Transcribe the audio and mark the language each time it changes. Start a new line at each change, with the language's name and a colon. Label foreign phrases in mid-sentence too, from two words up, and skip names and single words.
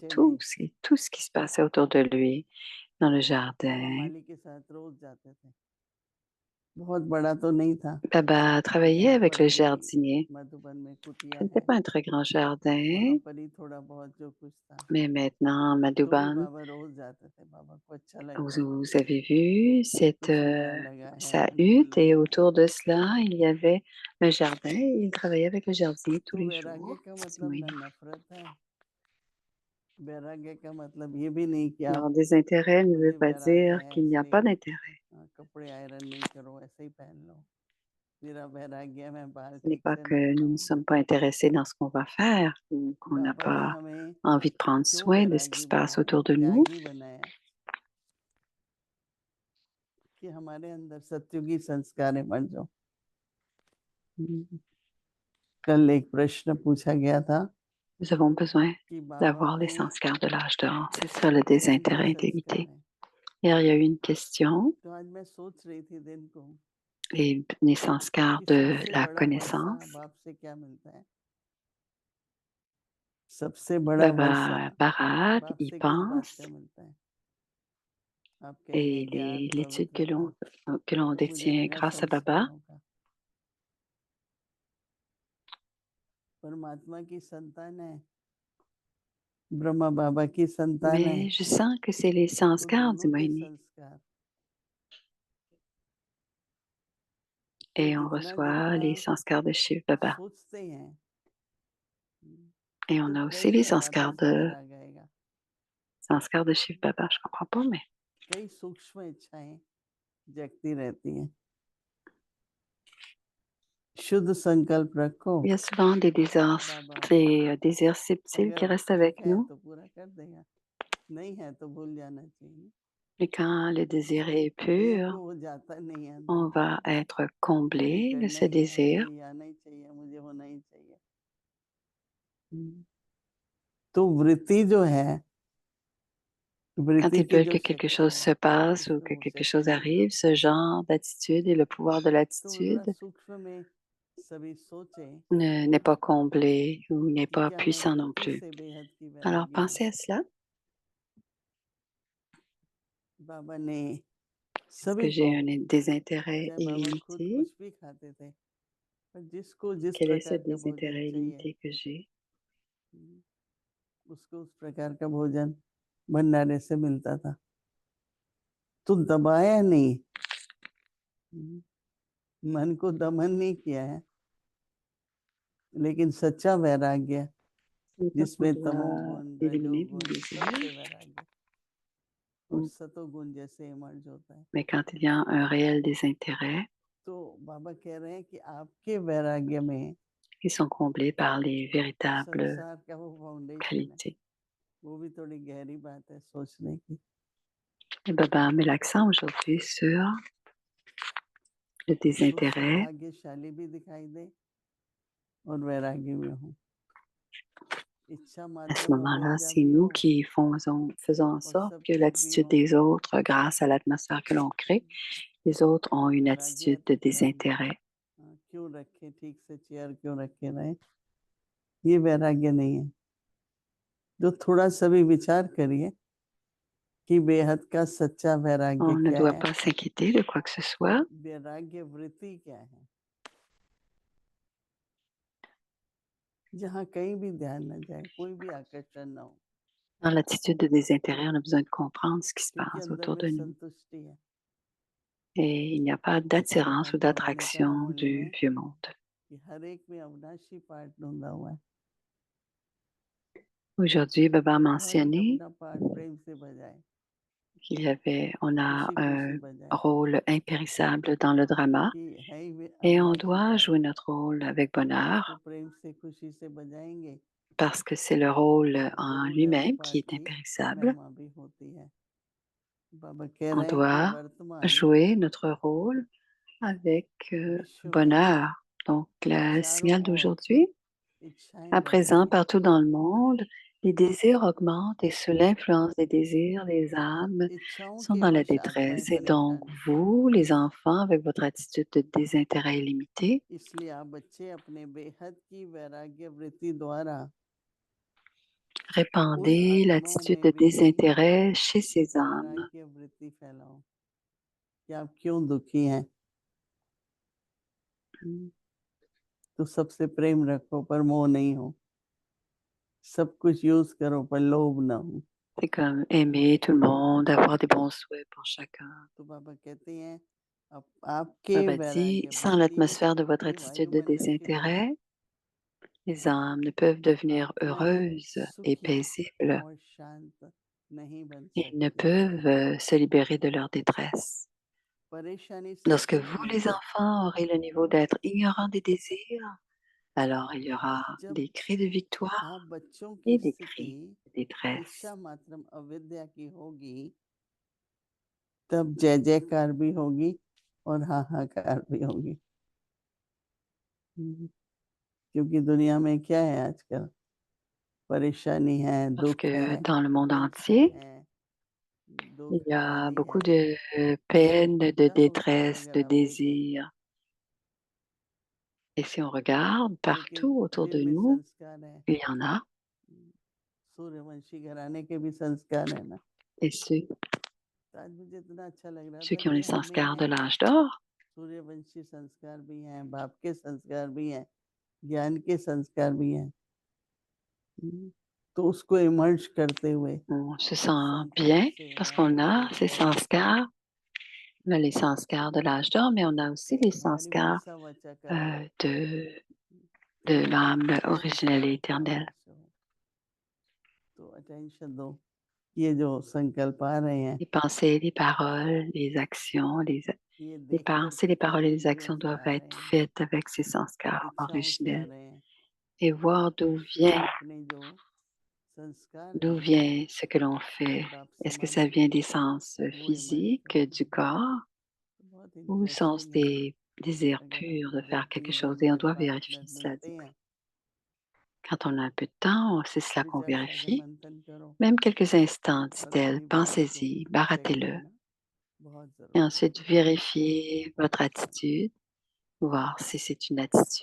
Hindi: बगीचे में
French: tout ce qui se passait autour de lui, dans le
Hindi: बाबा
French: jardin.
Hindi: माली के साथ रोज जाते थे। बहुत बड़ा तो नहीं था,
French: Baba travaillait
Hindi: यहाँ
French: avec
Hindi: पर
French: le
Hindi: भी
French: jardinier.
Hindi: मधुबन में कुटिया
French: Ce n'était
Hindi: है,
French: pas un très grand jardin,
Hindi: वहाँ पर ही थोड़ा बहुत जो कुछ था,
French: mais maintenant,
Hindi: तो भी Madhuban, बाबा रोज जाते थे। बाबा को अच्छा
French: vous,
Hindi: लगता था,
French: vous avez vu
Hindi: कुछ नया लगा है,
French: sa
Hindi: उनको
French: hutte et
Hindi: लगा है।
French: autour de cela, il y avait un jardin et il travaillait avec le jardinier tous
Hindi: तो
French: les
Hindi: वैराग्य
French: jours.
Hindi: का
French: C'est
Hindi: मतलब
French: moyen.
Hindi: न नफरत है, वैराग्य का मतलब ये भी नहीं कि आप
French: Alors, désintérêt ne veut
Hindi: मुझे
French: pas
Hindi: वैराग्य
French: dire
Hindi: है
French: qu'il n'y a pas
Hindi: इसलिए
French: d'intérêt.
Hindi: कपड़े आयरन नहीं करो, ऐसे ही पहन लो। मेरा वैराग्य है, मैं बाल
French: Ce n'est
Hindi: ठीक
French: pas
Hindi: से
French: que
Hindi: नहीं
French: nous ne
Hindi: बनाऊंगा।
French: sommes pas intéressés dans ce qu'on va faire ou qu'on n'a
Hindi: बाबा ने
French: pas
Hindi: हमें
French: envie de prendre
Hindi: क्यों
French: soin de ce qui
Hindi: वैरागी
French: se passe
Hindi: बनाया,
French: autour de nous.
Hindi: त्यागी बनाया, कि हमारे अंदर सत्युगी संस्कार बन जाओ। कल एक प्रश्न पूछा गया था
French: Nous avons besoin
Hindi: कि बाबा
French: d'avoir les
Hindi: में
French: sanskars de l'âge d'or. C'est ça le
Hindi: ज्ञान के
French: désintérêt
Hindi: संस्कार
French: illimité.
Hindi: है।
French: Hier, il y a eu une question,
Hindi: तो आज मैं सोच रही थी दिन को
French: les sanskars
Hindi: कि
French: de
Hindi: सबसे
French: la
Hindi: बड़ा वर्षा
French: connaissance.
Hindi: बाप से क्या मिलता है, सबसे बड़ा वर्षा
French: Baba Barak
Hindi: बाप
French: y
Hindi: से किस बात
French: pense
Hindi: से मिलता है। आप कहेंगे
French: et
Hindi: ज्ञान
French: l'étude
Hindi: पवित्रता,
French: que l'on
Hindi: मुझे
French: détient
Hindi: लगा
French: grâce à Baba,
Hindi: संस्कारों का। परमात्मा की संतान है, ब्रह्मा बाबा की संतान है,
French: mais je sens que c'est les
Hindi: तो
French: sanskars du
Hindi: दोनों के
French: Moini.
Hindi: संस्कार, तो
French: Et on
Hindi: जितना
French: reçoit
Hindi: जितना
French: les sanskars de Shiv Baba.
Hindi: सोचते हैं,
French: Et on
Hindi: तो
French: a aussi
Hindi: कई
French: les
Hindi: आघातों से वैराग आएगा,
French: sanskars de Shiv Baba. Je comprends pas, mais
Hindi: कई सूक्ष्म इच्छाएं जगती रहती हैं। शुद्ध संकल्प रखो,
French: il y a souvent
Hindi: बाबा
French: des désirs subtils qui
Hindi: अगर
French: restent
Hindi: ठीक
French: avec
Hindi: है
French: nous.
Hindi: तो पूरा कर देगा, नहीं है तो भूल जाना चाहिए।
French: Mais quand le désir est
Hindi: मेरे
French: pur,
Hindi: को वो जाता नहीं है अंदर
French: on
Hindi: से,
French: va être
Hindi: मुझे
French: comblé de
Hindi: करना
French: ce
Hindi: ही है,
French: désir.
Hindi: मुझे आना ही चाहिए, मुझे होना ही चाहिए। Mm. तो वृत्ति जो है,
French: Quand
Hindi: वृत्ति
French: ils
Hindi: की
French: veulent
Hindi: जो
French: que quelque
Hindi: शक्ति
French: chose
Hindi: है,
French: se passe ou
Hindi: उसमें
French: que
Hindi: वो
French: quelque chose
Hindi: शक्ति नहीं
French: arrive,
Hindi: है।
French: ce genre d'attitude et le pouvoir de
Hindi: तो मैं बड़ा
French: l'attitude
Hindi: सूक्ष्म में सभी सोचे
French: n'est pas comblé ou n'est
Hindi: कि
French: pas
Hindi: क्या मैं
French: puissant non
Hindi: वृत्ति
French: plus.
Hindi: से बेहद की
French: Alors
Hindi: वैरागी हूँ।
French: pensez à cela.
Hindi: बाबा ने
French: Est-ce
Hindi: सभी
French: que j'ai
Hindi: को,
French: un désintérêt
Hindi: चाहे बाबा खुद
French: illimité?
Hindi: कुछ भी खाते थे, पर जिसको जिस
French: Quel est ce
Hindi: प्रकार का भोजन
French: désintérêt
Hindi: चाहिए,
French: illimité que j'ai?
Hindi: उसको उस प्रकार का भोजन भंडारे से मिलता था। तो दबाया नहीं, मन को दमन नहीं किया है, लेकिन सच्चा वैराग्य
French: Ce n'est pas qu'on
Hindi: जिसमें
French: doit
Hindi: तमोगुण,
French: éliminer mon
Hindi: रजोगुण,
French: désir,
Hindi: सबसे वैराग्य और
French: ou-
Hindi: सतोगुण जैसे इमर्ज होता है।
French: mais quand il y a un réel désintérêt,
Hindi: तो बाबा कह रहे हैं कि आपके वैराग्य में
French: ils sont comblés par les véritables
Hindi: संसार का वो फाउंडेशन है।
French: qualités.
Hindi: वो भी थोड़ी गहरी बात है सोचने की।
French: Et Baba met l'accent aujourd'hui sur le
Hindi: तो
French: désintérêt.
Hindi: सौभाग्यशाली भी दिखाई दे और वैराग्य में हो। इच्छा
French: À ce
Hindi: मात्रम
French: moment-là,
Hindi: अविद्या
French: c'est
Hindi: भी
French: nous
Hindi: हो
French: qui faisons en
Hindi: और
French: sorte
Hindi: सब
French: que
Hindi: ठीक भी
French: l'attitude
Hindi: हो,
French: des autres, grâce à l'atmosphère que l'on crée, les autres ont une
Hindi: वैराग्य
French: attitude de désintérêt.
Hindi: क्यों रखे, ठीक से चेयर क्यों रखे रहे, ये वैराग्य नहीं है। जो थोड़ा सा भी विचार करिए कि बेहद का सच्चा वैराग्य
French: On ne
Hindi: क्या
French: doit
Hindi: है,
French: pas s'inquiéter de quoi que ce soit.
Hindi: वैराग्य वृत्ति क्या है, जहाँ कहीं भी ध्यान न जाए, कोई भी आकर्षण न हो,
French: Dans l'attitude de désintérêt, on a besoin de comprendre ce qui se
Hindi: क्योंकि
French: passe
Hindi: अंदर
French: autour
Hindi: में
French: de nous.
Hindi: संतुष्टि है।
French: Et il n'y a pas d'attirance ou
Hindi: आज बाबा ने कहा
French: d'attraction
Hindi: मुरली
French: du
Hindi: में
French: vieux monde.
Hindi: कि हर एक में अविनाशी पार्ट ढूंढा हुआ है,
French: Aujourd'hui, Baba a
Hindi: हर एक
French: mentionné
Hindi: अपना पार्ट प्रेम से बजाए,
French: on a
Hindi: खुशी खुशी
French: un
Hindi: बजाए,
French: rôle impérissable dans le drama
Hindi: कि है ही वे
French: et on
Hindi: अविनाशी
French: doit
Hindi: पार्ट,
French: jouer notre rôle avec
Hindi: उसको
French: bonheur
Hindi: प्रेम से खुशी से बजाएंगे
French: parce que c'est le rôle
Hindi: तो
French: en
Hindi: जरूर है उस
French: lui-même qui
Hindi: पार्ट
French: est
Hindi: की
French: impérissable.
Hindi: महिमा भी होती है। बाबा कह
French: On
Hindi: रहे हैं कि
French: doit
Hindi: वर्तमान
French: jouer notre rôle avec
Hindi: विश्व में
French: bonheur. Donc, le
Hindi: चारों
French: signal
Hindi: ओर
French: d'aujourd'hui,
Hindi: इच्छाएं
French: à
Hindi: बढ़
French: présent,
Hindi: रही हैं,
French: partout dans le monde, les désirs augmentent et sous l'influence des désirs, les âmes
Hindi: इच्छाओं
French: sont
Hindi: के
French: dans la
Hindi: वश आत्माएं
French: détresse. Et donc,
Hindi: परेशान हैं।
French: vous, les enfants, avec votre attitude de désintérêt illimité,
Hindi: इसलिए आप बच्चे अपने बेहद की वैराग्य वृत्ति द्वारा उन
French: répandez
Hindi: आत्माओं
French: l'attitude
Hindi: में
French: de
Hindi: भी
French: désintérêt chez ces âmes.
Hindi: वैराग्य वृत्ति फैलाओ कि आप क्यों दुखी हैं, तो सबसे प्रेम रखो पर मोह नहीं हो, सब कुछ यूज करो पर लोभ ना हो।
French: C'est comme aimer tout le monde, avoir des bons souhaits pour chacun.
Hindi: तो बाबा कहते हैं अब आपके
French: Baba dit,
Hindi: वैराग्य
French: sans
Hindi: वृत्ति
French: l'atmosphère de votre
Hindi: ये
French: attitude de
Hindi: वायुमंडल की तरह
French: désintérêt, les âmes ne peuvent devenir
Hindi: आत्माएं
French: heureuses et
Hindi: सुखी
French: paisibles
Hindi: और शांत नहीं बन
French: et ne
Hindi: सकती।
French: peuvent se libérer de leur détresse.
Hindi: परेशानी से
French: Lorsque
Hindi: तब
French: vous, les
Hindi: होगी
French: enfants, aurez le niveau d'être ignorants des désirs, alors il y aura
Hindi: जब
French: des cris de victoire
Hindi: आप बच्चों की
French: et des
Hindi: स्थिति
French: cris de détresse.
Hindi: इच्छा मात्रम अविद्या की होगी, तब जय जयकार भी होगी और हाहाकार भी होगी। क्योंकि दुनिया में क्या है आजकल, परेशानी है,
French: Parce
Hindi: दुख
French: que
Hindi: है,
French: dans le monde
Hindi: हिंसा
French: entier,
Hindi: है,
French: il y a
Hindi: दुखहारी
French: beaucoup
Hindi: है।
French: de peine, de
Hindi: चाहो तो
French: détresse,
Hindi: अगर
French: de
Hindi: आप देखें,
French: désir. Et si on regarde
Hindi: लेकिन
French: partout autour de
Hindi: जिनमें
French: nous,
Hindi: संस्कार है,
French: il y en a.
Hindi: सूर्यवंशी घराने के भी संस्कार है ना।
French: Et
Hindi: तो आज मुझे इतना अच्छा लग रहा
French: ceux
Hindi: था
French: qui ont
Hindi: कि
French: les
Hindi: हमें
French: sanskars de l'âge d'or,
Hindi: सूर्यवंशी संस्कार भी हैं, बाप के संस्कार भी हैं, ज्ञान के संस्कार भी हैं। तो उसको इमर्ज करते हुए
French: on se sent
Hindi: संकल्प
French: bien
Hindi: से
French: parce qu'on
Hindi: आनंद
French: a
Hindi: से
French: ces
Hindi: जय
French: sanskars. On a les sanskars de l'âge d'or, mais on a aussi les
Hindi: हमारी
French: sanskars
Hindi: मनसा वाचा कर्म
French: de l'âme originelle et éternelle.
Hindi: तो अटेंशन दो, ये जो संकल्प आ रहे हैं,
French: Les pensées, les paroles, les actions,
Hindi: ये
French: les
Hindi: देख
French: pensées,
Hindi: करके
French: les paroles et
Hindi: कितने
French: les actions
Hindi: जुए से
French: doivent
Hindi: आ रहे
French: être
Hindi: हैं,
French: faites avec ces sanskars
Hindi: इच्छाओं से आ
French: originels
Hindi: रहे हैं,
French: et voir
Hindi: और अपने जो संस्कार
French: d'où
Hindi: हैं,
French: vient ce que l'on fait.
Hindi: बाप
French: Est-ce que ça
Hindi: समाधि
French: vient des sens
Hindi: वो इमर्ज
French: physiques
Hindi: करते
French: du
Hindi: हैं।
French: corps
Hindi: बहुत
French: ou sens
Hindi: इंटरेस्टिंग है
French: des désirs
Hindi: अगर
French: purs de
Hindi: आपको
French: faire
Hindi: 2
French: quelque
Hindi: 3
French: chose
Hindi: दिन
French: et on
Hindi: में
French: doit
Hindi: 5
French: vérifier
Hindi: मिनट
French: cela.
Hindi: मिलते हैं,
French: Quand on a un peu de temps, c'est cela qu'on
Hindi: विचार सागर
French: vérifie.
Hindi: मंथन करो
French: Même quelques instants,
Hindi: और
French: dit-elle,
Hindi: अपनी बुद्धि को
French: pensez-y,
Hindi: चेक
French: baratez-le.
Hindi: करना बहुत
French: Et
Hindi: जरूरी है।
French: ensuite, vérifiez votre attitude, voir si c'est une attitude de